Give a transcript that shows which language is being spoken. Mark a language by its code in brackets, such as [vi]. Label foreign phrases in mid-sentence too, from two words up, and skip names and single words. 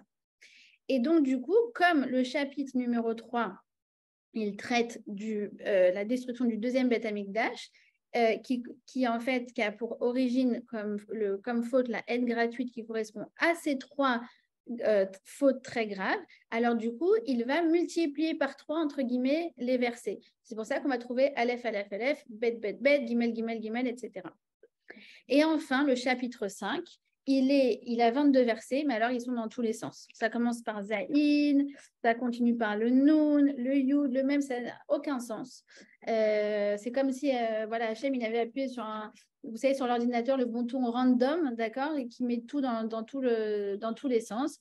[fr] Et donc, du coup, comme le chapitre numéro 3, il traite la destruction du deuxième [he] בית המקדש, [fr] qui en fait qui a pour origine comme faute la haine gratuite qui correspond à ces 3 fautes très graves, alors du coup, il va multiplier par 3, entre guillemets, les versets. C'est pour ça qu'on va trouver [he] אלף, אלף, אלף, בית, בית, בית, גימל, גימל, גימל, [fr] Gimel, etc. Et enfin, le chapitre 5, il a 22 versets, mais alors ils sont dans tous les sens. Ça commence par Zaïn, ça continue par le Noun, le Yud, le même, ça n'a aucun sens. C'est comme si voilà, Hachem, il avait appuyé sur vous savez, sur l'ordinateur, le bouton random, d'accord, et qui met tout dans tous les sens.